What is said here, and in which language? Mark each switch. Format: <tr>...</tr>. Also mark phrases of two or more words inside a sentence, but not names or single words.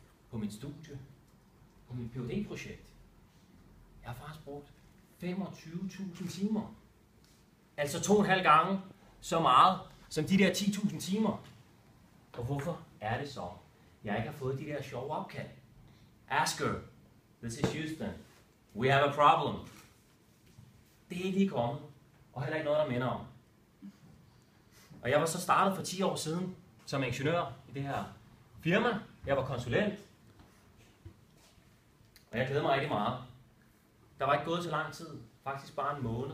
<da>på mit studie, på mit Ph.D.-projekt. Jeg har faktisk brugt 25.000 timer. Altså 2,5 gange så meget som de der 10.000 timer. Og hvorfor er det så, jeg ikke har fået de der sjove opkald? Asker,</da> <en>this is Houston. We have a problem.</en> <da>Det er ikke lige kommet, og heller ikke noget, der minder om. Og jeg var så startet for 10 år siden som ingeniør i det her firma. Jeg var konsulent, og jeg glæder mig rigtig meget. Der var ikke gået så lang tid, faktisk bare en måned.</da>